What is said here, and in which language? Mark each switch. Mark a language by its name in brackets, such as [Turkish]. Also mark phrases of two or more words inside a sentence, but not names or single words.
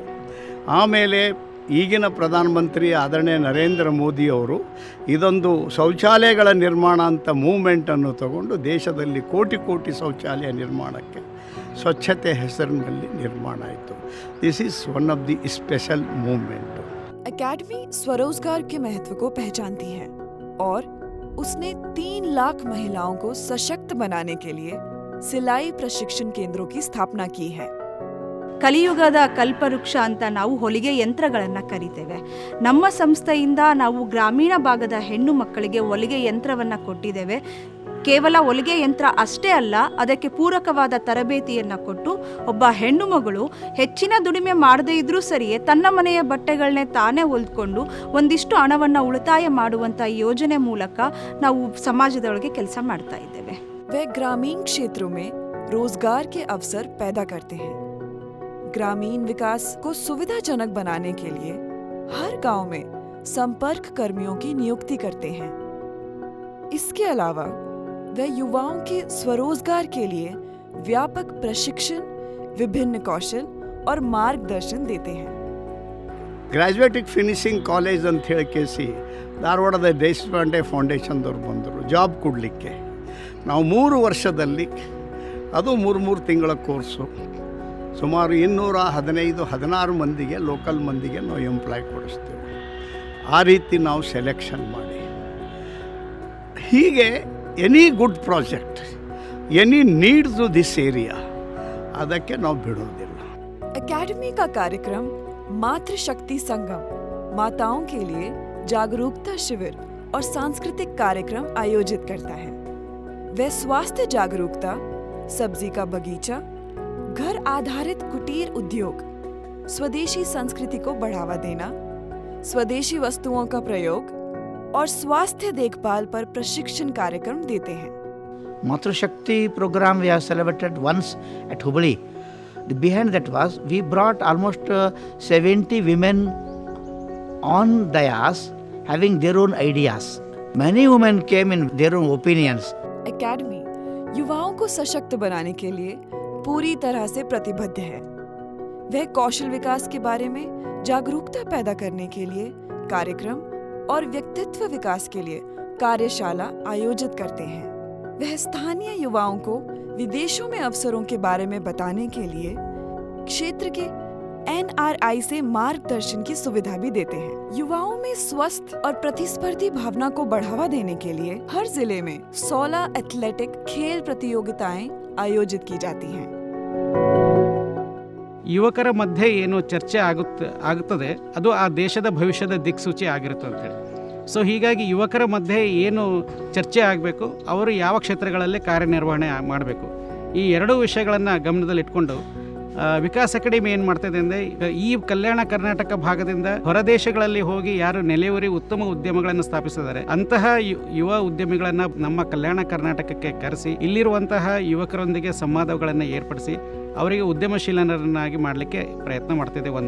[Kannada] ಆಮೇಲೆ ಈಗಿನ ಪ್ರಧಾನಮಂತ್ರಿ ಆದರಣೀಯ ನರೇಂದ್ರ ಮೋದಿಯವರು ಇದೊಂದು ಶೌಚಾಲಯಗಳ ನಿರ್ಮಾಣ ಅಂತ ಮೂವ್ಮೆಂಟನ್ನು ತಗೊಂಡು ದೇಶದಲ್ಲಿ ಕೋಟಿ ಕೋಟಿ ಶೌಚಾಲಯ ನಿರ್ಮಾಣಕ್ಕೆ ಸ್ವಚ್ಛತೆ ಹೆಸರಿನಲ್ಲಿ ನಿರ್ಮಾಣ ಆಯಿತು. [English] this is one of the special movement. [Hindi] एकेडमी स्वरोजगार के महत्व को पहचानती है और उसने 3 लाख महिलाओं को सशक्त बनाने के लिए सिलाई प्रशिक्षण केंद्रों की स्थापना की है. [Kannada] ಕಲಿಯುಗದ ಕಲ್ಪವೃಕ್ಷ ಅಂತ ನಾವು ಹೊಲಿಗೆ ಯಂತ್ರಗಳನ್ನು ಕರಿತೇವೆ. ನಮ್ಮ ಸಂಸ್ಥೆಯಿಂದ ನಾವು ಗ್ರಾಮೀಣ ಭಾಗದ ಹೆಣ್ಣು ಮಕ್ಕಳಿಗೆ ಹೊಲಿಗೆ ಯಂತ್ರವನ್ನು ಕೊಟ್ಟಿದ್ದೇವೆ. ಕೇವಲ ಹೊಲಿಗೆ ಯಂತ್ರ ಅಷ್ಟೇ ಅಲ್ಲ, ಅದಕ್ಕೆ ಪೂರಕವಾದ ತರಬೇತಿಯನ್ನು ಕೊಟ್ಟು ಒಬ್ಬ ಹೆಣ್ಣು ಮಗಳು ಹೆಚ್ಚಿನ ದುಡಿಮೆ ಮಾಡದೇ ಇದ್ರೂ ಸರಿಯೇ ತನ್ನ ಮನೆಯ ಬಟ್ಟೆಗಳನ್ನೇ ತಾನೇ ಹೊಲ್ಕೊಂಡು ಒಂದಿಷ್ಟು ಹಣವನ್ನು ಉಳಿತಾಯ ಮಾಡುವಂಥ ಯೋಜನೆ ಮೂಲಕ ನಾವು ಸಮಾಜದೊಳಗೆ ಕೆಲಸ ಮಾಡ್ತಾ ಇದ್ದೇವೆ. [Hindi] वे ग्रामीण क्षेत्रों में रोजगार के अवसर पैदा करते हैं. ग्रामीण विकास को सुविधाजनक बनाने के लिए हर गांव में संपर्क कर्मियों की नियुक्ति करते हैं. इसके अलावा वे युवाओं के स्वरोजगार के लिए व्यापक प्रशिक्षण, विभिन्न कौशल और मार्गदर्शन देते हैं. [Kannada] ಗ್ರ್ಯಾಜುಯೇಟಿಗೆ [English] finishing college [Kannada] ಅಂತ ಹೇಳಿ ಕೇಸಿ ಧಾರವಾಡದ ದೇಶಪಾಂಡೆ ಫೌಂಡೇಶನ್ದವ್ರು ಬಂದರು ಜಾಬ್ ಕೊಡಲಿಕ್ಕೆ. ನಾವು 3 ವರ್ಷದಲ್ಲಿ, ಅದು 3 ತಿಂಗಳ ಕೋರ್ಸು, ಸುಮಾರು 215-16 ಮಂದಿಗೆ, ಲೋಕಲ್ ಮಂದಿಗೆ ನಾವು ಎಂಪ್ಲಾಯ್ ಕೊಡಿಸ್ತೇವೆ. ಆ ರೀತಿ ನಾವು ಸೆಲೆಕ್ಷನ್ ಮಾಡಿ, ಹೀಗೆ [English] any good project, any needs this area, [Kannada] ಅದಕ್ಕೆ ನಾವು ಬಿಡೋದಿಲ್ಲ. [Hindi] एकेडमी का कार्यक्रम मातृशक्ति संगम माताओं के लिए जागरूकता शिविर और सांस्कृतिक कार्यक्रम आयोजित करता है. वह स्वास्थ्य जागरूकता, सब्जी का बगीचा, घर आधारित कुटीर उद्योग, स्वदेशी संस्कृति को बढ़ावा देना, स्वदेशी वस्तुओं का प्रयोग और स्वास्थ्य देखभाल पर प्रशिक्षण कार्यक्रम देते हैं. [English] Matrashakti program we have celebrated once at Hubli. Behind that was we brought almost 70 women on dais having their own ideas. Many women came in their own opinions. [Hindi] एकेडमी युवाओं को सशक्त बनाने के लिए पूरी तरह से प्रतिबद्ध है. वह कौशल विकास के बारे में जागरूकता पैदा करने के लिए कार्यक्रम और व्यक्तित्व विकास के लिए कार्यशाला आयोजित करते हैं. वह स्थानीय युवाओं को विदेशों में अवसरों के बारे में बताने के लिए क्षेत्र के NRI से मार्गदर्शन की सुविधा भी देते हैं. युवाओं में स्वस्थ और प्रतिस्पर्धी भावना को बढ़ावा देने के लिए हर जिले में 16 एथलेटिक खेल प्रतियोगिताएं आयोजित की जाती हैं. [Kannada] ಯುವಕರ ಮಧ್ಯೆ ಏನು ಚರ್ಚೆ ಆಗುತ್ತದೆ ಅದು ಆ ದೇಶದ ಭವಿಷ್ಯದ ದಿಕ್ಸೂಚಿ ಆಗಿರುತ್ತೆ ಅಂತೇಳಿ. ಸೊ ಹೀಗಾಗಿ ಯುವಕರ ಮಧ್ಯೆ ಏನು ಚರ್ಚೆ ಆಗಬೇಕು, ಅವರು ಯಾವ ಕ್ಷೇತ್ರಗಳಲ್ಲಿ ಕಾರ್ಯನಿರ್ವಹಣೆ ಮಾಡಬೇಕು, ಈ ಎರಡೂ ವಿಷಯಗಳನ್ನು ಗಮನದಲ್ಲಿಟ್ಕೊಂಡು ವಿಕಾಸ್ ಅಕಾಡೆಮಿ ಏನು ಮಾಡ್ತಾಯಿದೆ ಅಂದರೆ, ಈ ಕಲ್ಯಾಣ ಕರ್ನಾಟಕ ಭಾಗದಿಂದ ಹೊರದೇಶಗಳಲ್ಲಿ ಹೋಗಿ ಯಾರು ನೆಲೆಯೂರಿ ಉತ್ತಮ ಉದ್ಯಮಗಳನ್ನು ಸ್ಥಾಪಿಸಿದ್ದಾರೆ ಅಂತಹ ಯುವ ಉದ್ಯಮಿಗಳನ್ನು ನಮ್ಮ ಕಲ್ಯಾಣ ಕರ್ನಾಟಕಕ್ಕೆ ಕರೆಸಿ ಇಲ್ಲಿರುವಂತಹ ಯುವಕರೊಂದಿಗೆ ಸಂವಾದಗಳನ್ನು ಏರ್ಪಡಿಸಿ ಅವರಿಗೆ ಉದ್ಯಮಶೀಲರನ್ನಾಗಿ ಮಾಡಲಿಕ್ಕೆ ಪ್ರಯತ್ನ ಮಾಡ್ತಿದೆ.